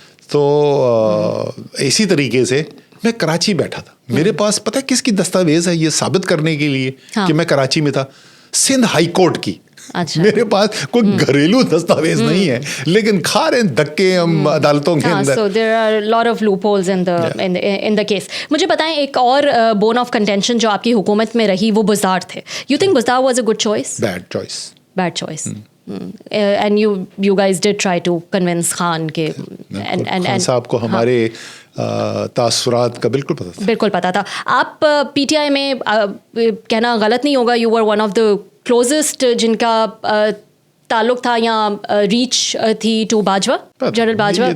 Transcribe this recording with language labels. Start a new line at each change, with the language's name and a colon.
Urdu: تو اسی طریقے سے میں کراچی بیٹھا تھا, میرے پاس پتہ ہے کس کی دستاویز ہے یہ ثابت کرنے کے لیے کہ میں کراچی میں تھا؟ سندھ ہائی کورٹ کی. میرے پاس کوئی گھریلو دستاویز نہیں ہے, لیکن کھا رہے ہیں دھکے ہم عدالتوں کے اندر.
English: So there are a lot of loopholes in the case.
Urdu: مجھے بتائیں, ایک اور
English: bone of contention
Urdu: جو آپ کی حکومت میں رہی وہ بزدار تھے.
English: You think Buzdar was a good choice? Bad choice. And you guys did try to convince Khan
Urdu: کے خان صاحب کو ہمارے تاثرات کا بالکل پتہ تھا. آپ PTI میں کہنا غلط نہیں ہوگا,
English: you were one of the closest
Urdu: جن کا تعلق تھا یا ریچ تھی ٹو باجوہ, جنرل باجوہ.